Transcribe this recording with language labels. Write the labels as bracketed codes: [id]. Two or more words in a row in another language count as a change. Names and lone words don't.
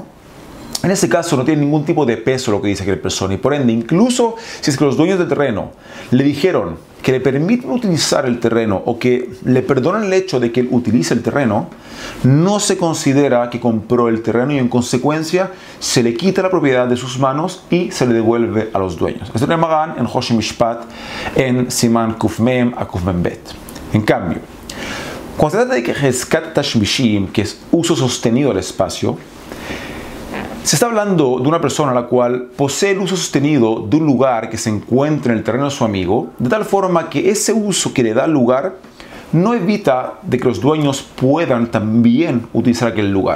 [es] En ese caso no tiene ningún tipo de peso lo que dice aquella persona y por ende, incluso si es que los dueños del terreno le dijeron que le permiten utilizar el terreno o que le perdonan el hecho de que él utilice el terreno, no se considera que compró el terreno y en consecuencia se le quita la propiedad de sus manos y se le devuelve a los dueños. Esto es Magan en Choshen Mishpat en [he] סימן קוף מם [es] a [he] קוף מם בית. [es] En cambio, Cuando se trata de que [he] חזקת תשמישים, [es] que es uso sostenido del espacio, se está hablando de una persona a la cual posee el uso sostenido de un lugar que se encuentra en el terreno de su amigo, de tal forma que ese uso que le da lugar no evita de que los dueños puedan también utilizar aquel lugar.